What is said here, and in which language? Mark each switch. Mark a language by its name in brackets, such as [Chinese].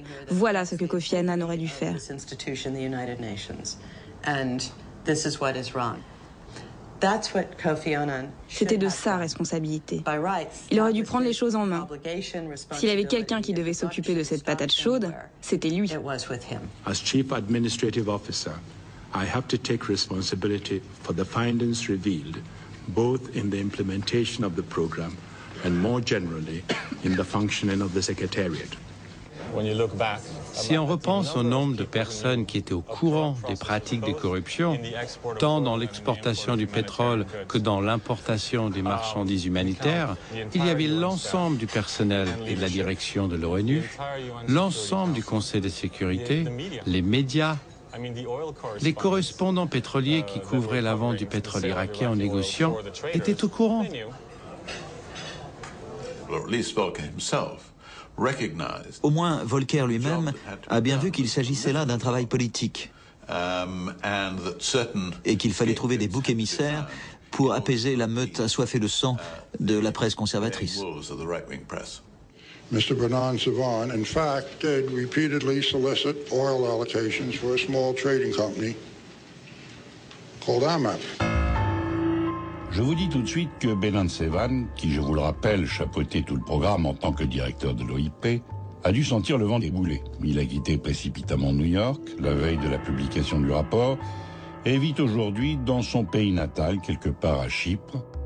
[French] Voilà ce que Kofi Annan aurait dû faire. » C'était de sa responsabilité. Il aurait dû prendre les choses en main. S'il y avait quelqu'un qui devait s'occuper de cette patate chaude, c'était lui. [English] As Chief Administrative Officer, I have to take responsibility for the findings revealed, both in the implementation of the program and more generally in the functioning of the Secretariat. [French] Si on repense au nombre de personnes qui étaient au courant des pratiques de corruption, tant dans l'exportation du pétrole que dans l'importation des marchandises humanitaires, il y avait l'ensemble du personnel et de la direction de l'ONU, l'ensemble du Conseil de sécurité, les médias, les correspondants pétroliers qui couvraient la vente du pétrole irakien en négociant étaient au courant. Au moins, Volcker lui-même a bien vu qu'il s'agissait là d'un travail politique et qu'il fallait trouver des boucs émissaires pour apaiser la meute assoiffée de sang de la presse conservatrice. [English] Mr. Bernard Savon, in fact, did repeatedly solicit oil allocations for a small trading company called AMAP. [French] Je vous dis tout de suite que Bernard Savon, qui, je vous le rappelle, chapeautait tout le programme en tant que directeur de l'OIP, a dû sentir le vent débouler. Il a quitté précipitamment New York, la veille de la publication du rapport, et vit aujourd'hui dans son pays natal, quelque part à Chypre.